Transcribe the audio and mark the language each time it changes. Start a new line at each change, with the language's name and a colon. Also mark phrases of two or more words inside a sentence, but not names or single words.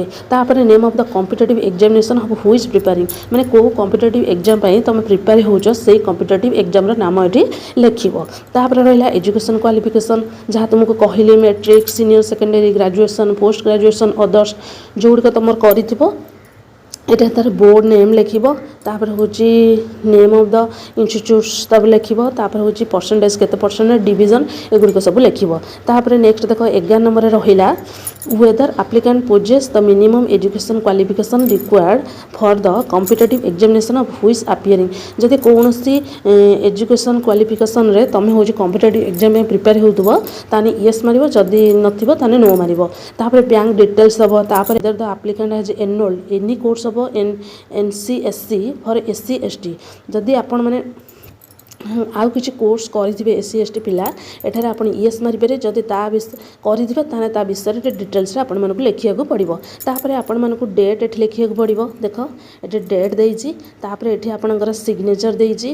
Odia: ତାପରେ
English: name of the competitive examination of which preparing,
Odia: ମାନେ କେଉଁ
English: competitive exam
Odia: ପାଇଁ ତୁମେ ପ୍ରିପେୟାର ହେଉଛ ସେଇ
English: competitive examର
Odia: ନାମ ଏଠି ଲେଖିବ। ତାପରେ ରହିଲା
English: education qualification,
Odia: ଯାହା ତୁମକୁ କହିଲି ମେଟ୍ରିକ୍,
English: senior secondary, graduation, post graduation, others
Odia: ଯେଉଁଗୁଡ଼ିକ ତୁମର କରିଥିବ ଏଟା ତାର
English: board name
Odia: ଲେଖିବ। ତାପରେ ହେଉଛି
English: name of the institutes
Odia: ତାପରେ ଲେଖିବ। ତାପରେ ହେଉଛି ପରସେଣ୍ଟେଜ୍ କେତେ ପରସେଣ୍ଟ, ଡିଭିଜନ୍, ଏଗୁଡ଼ିକ ସବୁ ଲେଖିବ। ତାପରେ ନେକ୍ସଟ ଦେଖ 11 ନମ୍ବରରେ ରହିଲା
English: whether applicant possess the minimum education qualification required for the competitive examination of which appearing।
Odia: ଯଦି କୌଣସି
English: education qualificationରେ
Odia: ତୁମେ ହେଉଛି
English: competitive exam
Odia: ପାଇଁ ପ୍ରିପେୟାର ହେଉଥିବ ତାହେଲେ ୟେସ୍ ମାରିବ, ଯଦି ନଥିବ ତାହେଲେ ନୋ ମାରିବ। ତାପରେ
English: bank details
Odia: ଦେବ। ତାପରେ
English: whether the applicant has enrolled any course of NCSC for SC ST,
Odia: ଯଦି ଆପଣମାନେ ଆଉ କିଛି କୋର୍ସ କରିଥିବେ SC ST ପିଲା ଏଠାରେ ଆପଣ ୟେସ୍ ମାରିପାରିବେ। ଯଦି ତା କରିଥିବେ ତାହେଲେ ତା ବିଷୟରେ ଡିଟେଲ୍ସରେ ଆପଣମାନଙ୍କୁ ଲେଖିବାକୁ ପଡ଼ିବ। ତାପରେ ଆପଣମାନଙ୍କୁ ଡେଟ୍ ଏଠି ଲେଖିବାକୁ ପଡ଼ିବ। ଦେଖ ଏଠି ଡେଟ୍ ଦେଇଛି, ତାପରେ ଏଠି ଆପଣଙ୍କର ସିଗ୍ନେଚର୍ ଦେଇଛି।